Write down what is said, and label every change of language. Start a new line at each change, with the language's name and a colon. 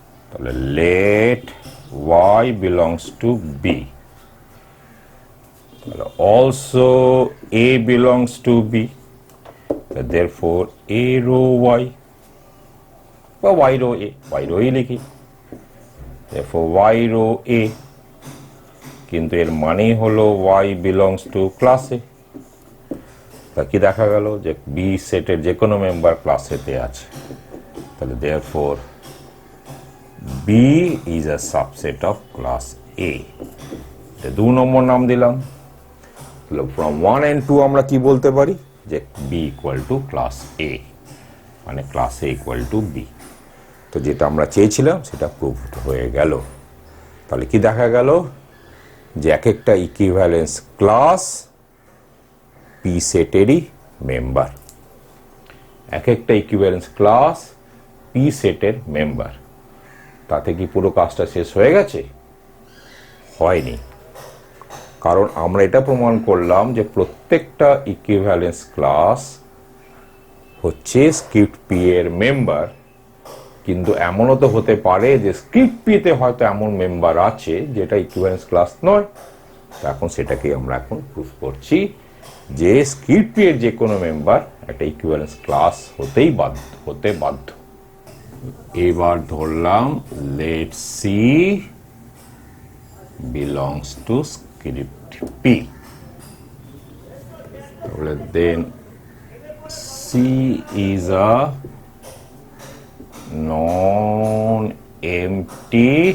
Bangla: তাহলে late Y belongs to B, তাহলে also a belongs to B,
English: therefore a row y বা y row a, y row লিখি, therefore y row a,
Bangla: কিন্তু এর মানেই হলো
English: y belongs to class A।
Bangla: তা কি দেখা গেল যে বি সেটের যে কোনো মেম্বার ক্লাস এ তে আছে, তাহলে
English: therefore b is a subset of class A।
Bangla: এটা 2 নম্বর নাম দিলাম।
English: তাহলে from 1 and 2
Bangla: আমরা কি বলতে পারি যে
English: b equal to class A, মানে class A equal to b।
Bangla: তো যেটা আমরা চেয়েছিলাম সেটা প্রুভড হয়ে গেল। তাহলে কি দেখা গেল যে এক একটা ইকুইভ্যালেন্স ক্লাস পি সেটেরই মেম্বার, এক একটা ইকুইভ্যালেন্স ক্লাস পি সেটের মেম্বার। তাতে কি পুরো কাজটা শেষ হয়ে গেছে? হয়নি, কারণ আমরা এটা প্রমাণ করলাম যে প্রত্যেকটা ইকুইভ্যালেন্স ক্লাস হচ্ছে স্ক্রিপ্ট পি এর মেম্বার, কিন্তু এমনও তো হতে পারে যে স্ক্রিপ্ট পি তে হয়তো এমন মেম্বার আছে যেটা ইকুইভ্যালেন্স ক্লাস নয়। তো এখন সেটাকে আমরা এখন প্রুফ করছি যে স্ক্রিপ্ট পি এর যে কোনো মেম্বার একটা ইকুইভ্যালেন্স ক্লাস হতে বাধ্য। এবার ধরলাম let see belongs to script P, তাহলে
English: then C is a non-empty